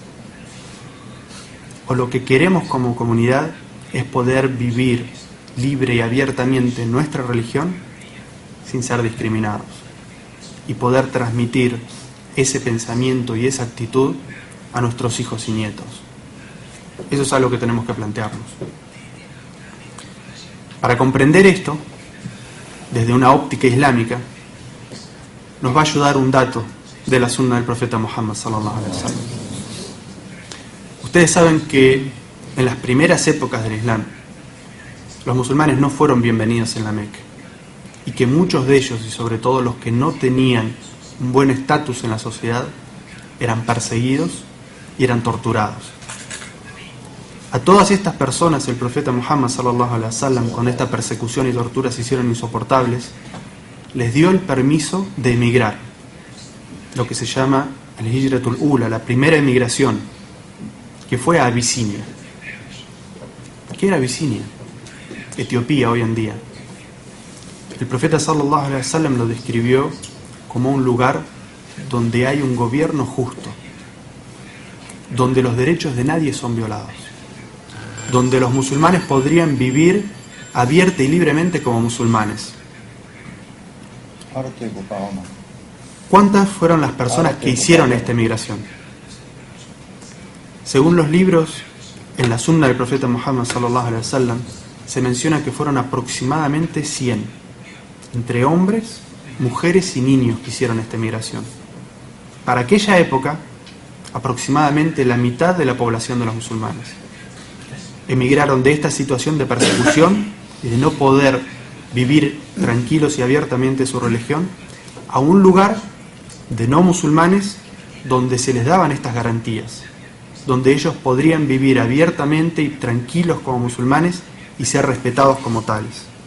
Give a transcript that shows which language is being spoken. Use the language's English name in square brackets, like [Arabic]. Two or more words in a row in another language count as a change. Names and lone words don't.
[Spanish] ¿O lo que queremos como comunidad es poder vivir libre y abiertamente nuestra religión sin ser discriminados y poder transmitir ese pensamiento y esa actitud a nuestros hijos y nietos? Eso es algo que tenemos que plantearnos. Para comprender esto, desde una óptica islámica, nos va a ayudar un dato de la sunna del profeta Muhammad [Arabic] صلى الله عليه وسلم. [Spanish] Ustedes saben que en las primeras épocas del Islam, los musulmanes no fueron bienvenidos en la Meca, y que muchos de ellos, y sobre todo los que no tenían un buen estatus en la sociedad, eran perseguidos y eran torturados. A todas estas personas el profeta Muhammad [Arabic] صلى الله عليه وسلم, [Spanish] con esta persecución y tortura se hicieron insoportables, les dio el permiso de emigrar, lo que se llama el [Arabic] الهجرة الأولى, [Spanish] la primera emigración, que fue a Abisinia. ¿Qué era Abisinia? Etiopía hoy en día. El profeta [Arabic] صلى الله عليه وسلم [Spanish] lo describió como un lugar donde hay un gobierno justo, donde los derechos de nadie son violados, donde los musulmanes podrían vivir abierta y libremente como musulmanes. ¿Cuántas fueron las personas que hicieron esta emigración? Según los libros, en la sunna del profeta Muhammad [Arabic] صلى الله عليه وسلم, [Spanish] se menciona que fueron aproximadamente 100, entre hombres, mujeres y niños que hicieron esta emigración. Para aquella época, aproximadamente la mitad de la población de los musulmanes emigraron de esta situación de persecución y de no poder vivir tranquilos y abiertamente su religión a un lugar de no musulmanes donde se les daban estas garantías, donde ellos podrían vivir abiertamente y tranquilos como musulmanes y ser respetados como tales.